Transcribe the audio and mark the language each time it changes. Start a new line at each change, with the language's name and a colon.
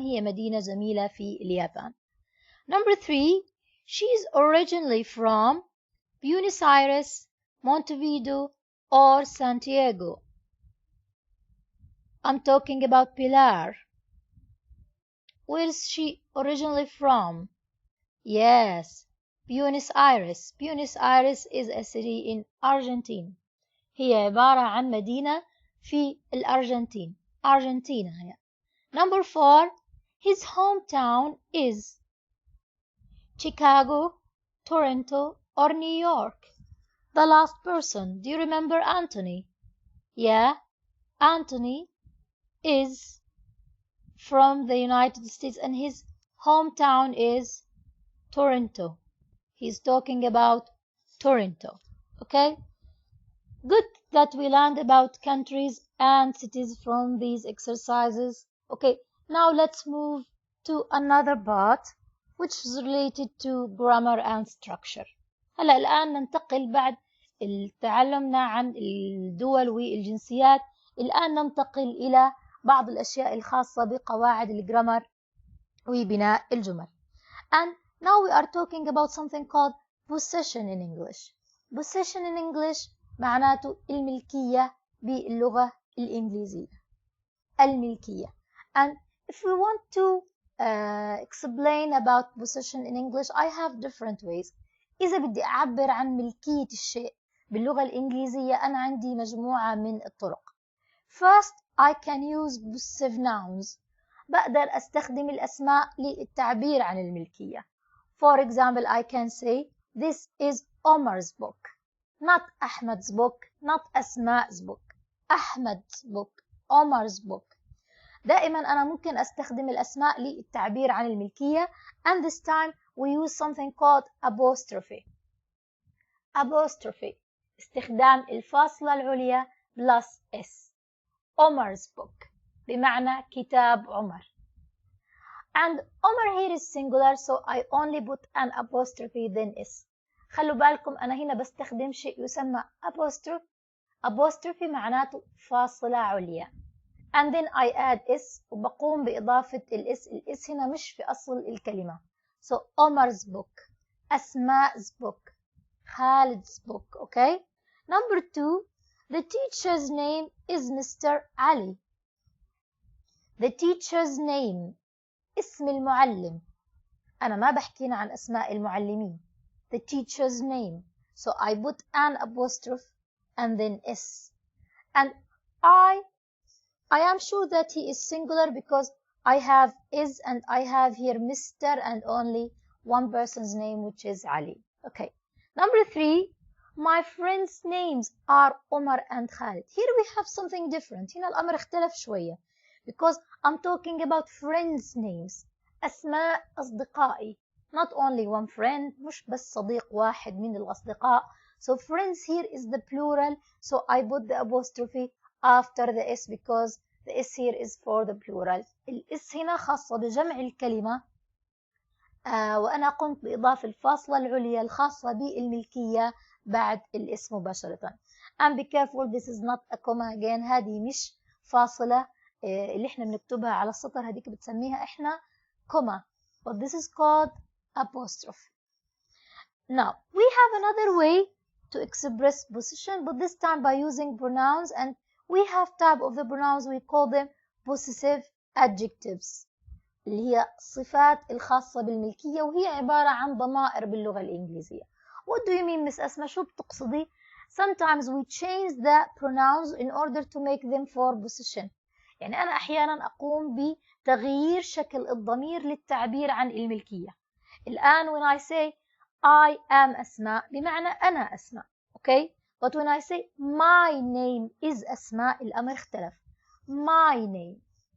Arabic: هي مدينة جميلة في اليابان.
English: Number 3. She's originally from Buenos Aires, Montevideo, or Santiago. I'm talking about Pilar. Where is she originally from? Yes, Buenos Aires. Buenos Aires is a city in Argentina.
Arabic: هي عبارة عن مدينة في الأرجنتين. أرجنتينا هي.
English: Number 4. His hometown is Chicago, Toronto, or New York. The last person. Do you remember Anthony? Yeah, Anthony is from the United States and his hometown is Toronto. He's talking about Toronto. Okay? Good that we learned about countries and cities from these exercises. Okay, now let's move to another part which is related to grammar and structure.
Arabic: هلا الآن ننتقل بعد تعلمنا عن الدول والجنسيات. الآن ننتقل إلى بعض الأشياء الخاصة بقواعد الجرامر وبناء الجمل.
English: And now we are talking about something called possession in English.
Arabic: Possession in English معناته الملكية باللغة الإنجليزية. الملكية.
English: And if we want to explain about possession in English, I have different ways.
Arabic: إذا بدي أعبر عن ملكية الشيء باللغة الإنجليزية أنا عندي مجموعة من الطرق.
English: First, I can use possessive nouns.
Arabic: بقدر أستخدم الأسماء للتعبير عن الملكية.
English: For example, I can say, this is Omar's book. Not Ahmed's book, not Asma''s book. Ahmed's book, Omar's book.
Arabic: دائما أنا ممكن أستخدم الأسماء للتعبير عن الملكية.
English: And this time we use something called apostrophe. Apostrophe.
Arabic: استخدام الفاصلة العليا plus S.
English: Omar's book.
Arabic: بمعنى كتاب عمر.
English: And Omar here is singular, so I only put an apostrophe then S.
Arabic: خلوا بالكم أنا هنا بستخدم شيء يسمى apostrophe. Apostrophe معناته فاصلة عليا.
English: And then I add S
Arabic: وبقوم بإضافة الإس. الإس هنا مش في أصل الكلمة.
English: So Omar's book, Asma''s book, Khalid's book, okay? Number 2, the teacher's name is Mr. Ali. The teacher's name,
Arabic: اسم المعلم. أنا ما بحكينا عن أسماء المعلمين.
English: The teacher's name. So I put an apostrophe and then S. And I am sure that he is singular because I have is and I have here Mr. and only one person's name which is Ali. Okay. Number 3, my friends' names are Omar and Khalid. Here we have something different.
Arabic: هنا الأمر اختلف شوية
English: because I'm talking about friends' names.
Arabic: أسماء أصدقائي.
English: Not only one friend,
Arabic: مش بس صديق واحد من الأصدقاء.
English: So friends here is the plural. So I put the apostrophe after the S because the S here is for the plural.
Arabic: الإس هنا خاصة بجمع الكلمة وأنا قمت بإضافة الفاصلة العليا الخاصة بالملكية بعد الاسم مباشرة.
English: And be careful, this is not a comma again.
Arabic: هذه مش فاصلة اللي احنا بنكتبها على السطر هذيك بتسميها احنا comma.
English: But this is called apostrophe. Now, we have another way to express possession, but this time by using pronouns, and we have type of the pronouns, we call them possessive
Arabic: adjectives اللي هي الصفات الخاصة بالملكية وهي عبارة عن ضمائر باللغة الإنجليزية.
English: What do you mean Miss Asma?
Arabic: شو بتقصدي؟
English: Sometimes we change the pronouns in order to make them for possession.
Arabic: يعني أنا أحيانا أقوم بتغيير شكل الضمير للتعبير عن الملكية.
English: الآن when I say I am Asma
Arabic: بمعنى أنا
English: أسماء. Okay? But when I say my name is Asma
Arabic: الأمر اختلف.
English: My name.